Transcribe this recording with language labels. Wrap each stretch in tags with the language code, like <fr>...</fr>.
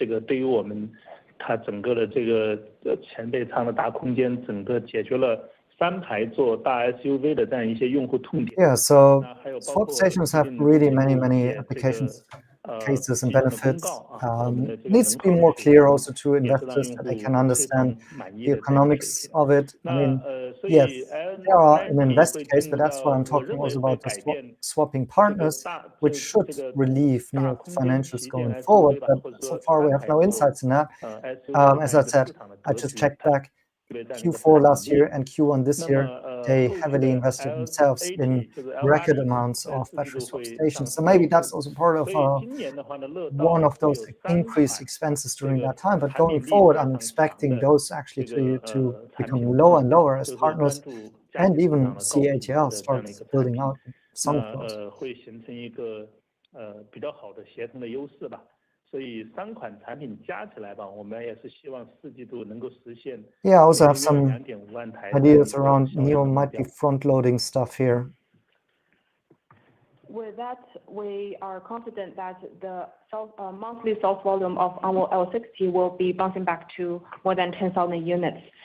<zh>这个对于我们它整个的这个前备舱的大空间，整个解决了3排座大 SUV 的这样一些用户痛点。</zh> <en>Yeah, so swap stations have really many applications. Cases and benefits. It needs to be more clear also to investors that they can understand the economics of it. I mean, yes, there are an invest case, but that's why I'm talking also about the swapping partners, which should relieve NIO's financials going forward. But so far, we have no insights in that. As I said, I just checked back. Q4 last year and Q1 this year, they heavily invested themselves in record amounts of battery swap stations. So maybe that's also part of one of those increased expenses during that time. But going forward, I'm expecting those actually to become lower and lower as partners and even see ATL start building out some of those.</en> <zh>会形成一个比较好的协同的优势吧。所以3款产品加起来吧，我们也是希望4季度能够实现。</zh> <en>Yeah, I also have some ideas around NIO might be front-loading stuff here. With that, we are confident that the monthly sales volume of Envoy L60 will be bouncing back to more than 10,000 units.</en>